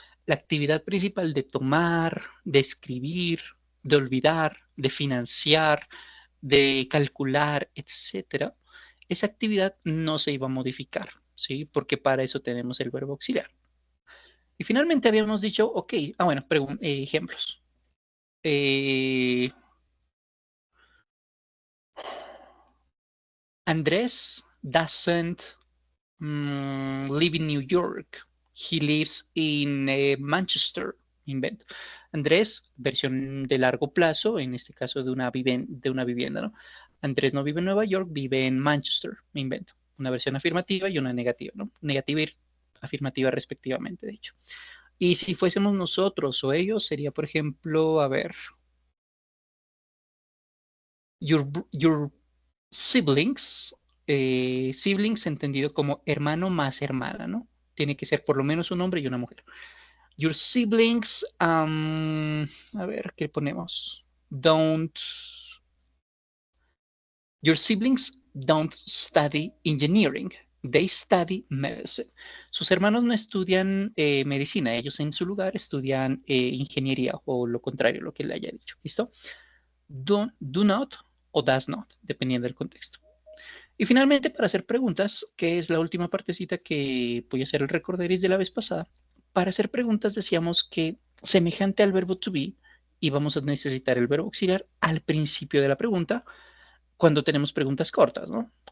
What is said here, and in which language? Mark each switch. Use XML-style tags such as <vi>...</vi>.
<es>La actividad principal de tomar, de escribir, de olvidar, de financiar, de calcular, etcétera, esa actividad no se iba a modificar, ¿sí? Porque para eso tenemos el verbo auxiliar. Y finalmente habíamos dicho, ok, bueno, ejemplos.</es> <en>Eh, Andrés doesn't live in New York. He lives in Manchester. Invento.</en> <es>Andrés, versión de largo plazo, en este caso de una vivienda, ¿no? Andrés no vive en Nueva York, vive en Manchester. Me invento. Una versión afirmativa y una negativa, ¿no? Negativa y afirmativa respectivamente, de hecho. Y si fuésemos nosotros o ellos, sería, por ejemplo, a ver,</es> <en>your siblings,</en> <es>siblings entendido como hermano más hermana, ¿no? Tiene que ser por lo menos un hombre y una mujer.</es> <en>Your siblings,</en> <es>a ver, ¿qué ponemos?</es> <en>Don't, your siblings don't study engineering. They study medicine.</en> <es>Sus hermanos no estudian medicina, ellos en su lugar estudian ingeniería o lo contrario, lo que le haya dicho. ¿Listo? Do not o does not, dependiendo del contexto. Y finalmente, para hacer preguntas, que es la última partecita que voy a hacer el recorderis de la vez pasada, para hacer preguntas decíamos que semejante al verbo to be, íbamos a necesitar el verbo auxiliar al principio de la pregunta, cuando tenemos preguntas cortas, ¿no?</es>